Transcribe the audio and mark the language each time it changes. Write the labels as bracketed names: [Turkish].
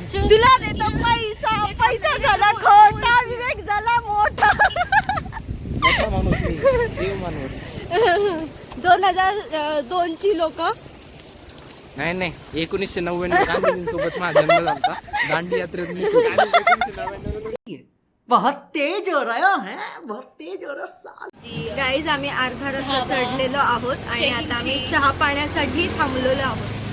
[Marathi] तुला देतो पैसा पैसा झाला खोटा विवेक झाला मोठा. माणूस देव माणूस. 2002 ची लोक नाही 1999 गांधीजींसोबत माझा जन्म झाला. दांडी यात्रेत मी [Hindi] बहुत तेज हो रहा है, बहुत तेज हो रहा. [Marathi] गाईज आम्ही अर्धा रस्ता चढलेलो आहोत आणि आता आम्ही चहा पाण्यासाठी थांबलेलो आहोत.